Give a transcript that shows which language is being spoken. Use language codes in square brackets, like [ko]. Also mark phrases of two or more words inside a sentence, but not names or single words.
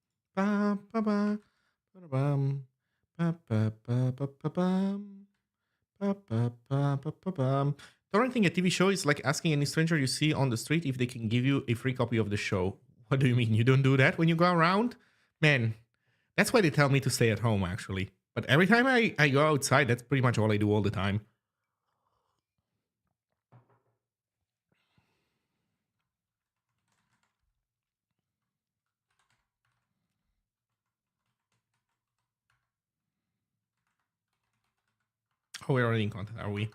[en] Ba, ba, ba, ba, bum, ba, ba, ba, ba, ba, bum, ba, ba, ba, ba, ba, bum. Torrenting a TV show is like asking any stranger you see on the street if they can give you a free copy of the show. What do you mean? You don't do that when you go around? Man, that's why they tell me to stay at home, actually. But every time I go outside, that's pretty much all I do all the time. Oh, we're already in content, are we?